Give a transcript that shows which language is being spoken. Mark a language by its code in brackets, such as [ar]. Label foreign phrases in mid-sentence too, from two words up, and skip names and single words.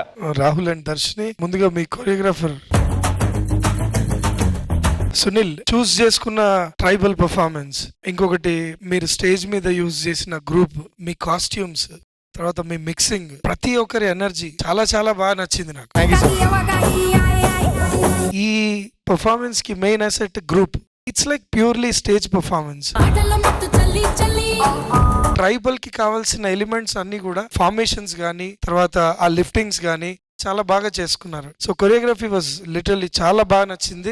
[te] రాహుల్ అండ్ దర్శిని, ముందుగా మీ కొరియోగ్రాఫర్ సునీల్ చూస్ చేసుకున్న [en] tribal performance, [te] ఇంకొకటి మీరు స్టేజ్ మీద యూజ్ చేసిన గ్రూప్, మీ కాస్ట్యూమ్స్, తర్వాత మీ మిక్సింగ్, ప్రతి ఒక్కరి ఎనర్జీ చాలా చాలా బాగా నచ్చింది నాకు. Kakia wakai ai ai ఈ పర్ఫార్మెన్స్ కి [en] main asset group. it's like purely stage performance. [te] అటల్లో మత్తు చల్లి చల్లి ట్రైబల్ కి కావాల్సిన ఎలిమెంట్స్ అన్ని కూడా ఫార్మేషన్స్ గానీ, తర్వాత ఆ లిఫ్టింగ్స్ గానీ చాలా బాగా చేసుకున్నారు. [en] so choreography was literally చాలా బాగా నచ్చింది.